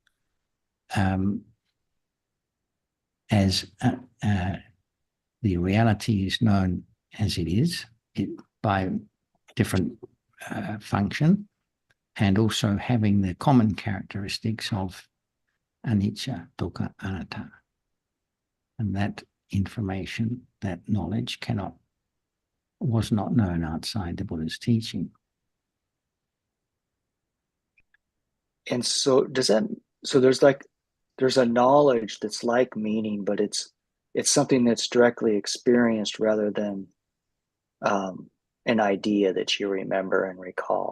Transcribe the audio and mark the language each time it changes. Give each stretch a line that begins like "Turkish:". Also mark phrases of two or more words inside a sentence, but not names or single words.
English: as the reality is known as it is by different function, and also having the common characteristics of
Pali: anicca, dukkha, anatta.
English: And that information, that knowledge was not known outside the Buddha's teaching. And so there's a knowledge that's like meaning, but it's something that's directly experienced rather than an idea that you remember and recall.